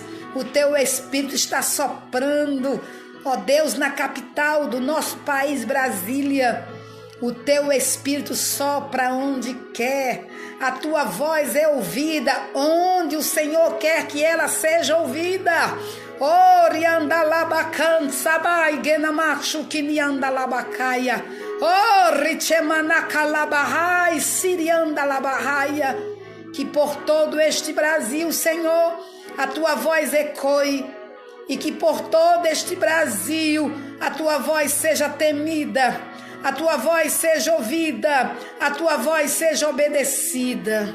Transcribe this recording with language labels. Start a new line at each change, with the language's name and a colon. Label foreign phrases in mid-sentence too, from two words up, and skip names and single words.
Portuguese: O teu Espírito está soprando, ó Deus, na capital do nosso país, Brasília. O teu Espírito sopra onde quer. A tua voz é ouvida onde o Senhor quer que ela seja ouvida. Rianda labacan sabai genamachu kinianda labacaia. Richemanaka labahai sirianda labahaia. Que por todo este Brasil, Senhor, a tua voz ecoe. E que por todo este Brasil a tua voz seja temida, a tua voz seja ouvida, a tua voz seja obedecida.